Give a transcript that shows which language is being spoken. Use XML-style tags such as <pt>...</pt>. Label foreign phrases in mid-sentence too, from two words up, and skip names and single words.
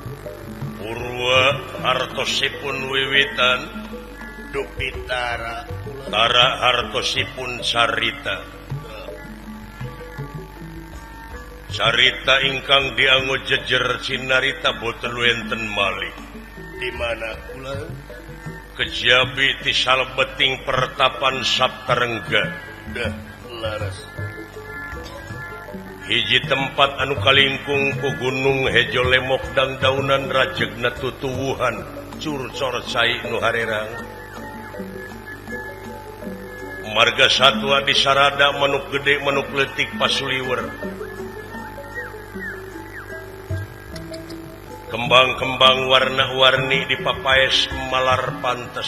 <jv>purwa artosipun wiwitan dupitara tara hartosipun carita ingkang dianggo jejer cinarita boten wenten malih</jv> <su>di mana kula kejabi ti salebeting pertapan Saptarengga dah laras hiji tempat anu kalingkung ku gunung hejo lemok dang daunan rajegna tutuwuhan curcor cai nu harerang marga satwa di sarada manuk gede manuk letik pasuliwer kembang-kembang warna-warni di papayes malar pantes</su>